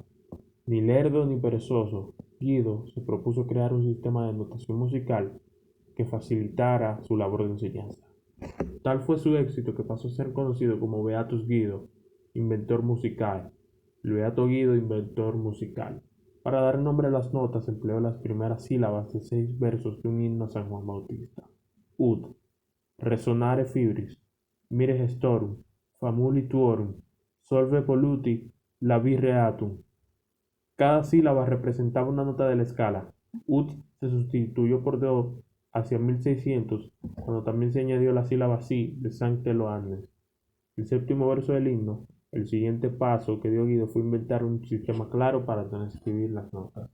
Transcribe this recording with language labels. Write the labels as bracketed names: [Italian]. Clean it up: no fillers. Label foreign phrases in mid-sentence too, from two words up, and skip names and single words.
[Spanish] Ni lerdo ni perezoso, Guido se propuso crear un sistema de notación musical que facilitara su labor de enseñanza. Tal fue su éxito que pasó a ser conocido como Beatus Guido, inventor musical. El Beato Guido, inventor musical. Para dar nombre a las notas empleó las primeras sílabas de 6 versos de un himno a San Juan Bautista. [Latin] Ut, resonare fibris, mire gestorum, famuli tuorum, solve polluti, labi reatum. [Spanish] Cada sílaba representaba una nota de la escala. Ut se sustituyó por do hacia 1600, cuando también se añadió la sílaba si de [Latin] Sancte Loannes. [Spanish] El séptimo verso del himno, el siguiente paso que dio Guido fue inventar un sistema claro para transcribir las notas.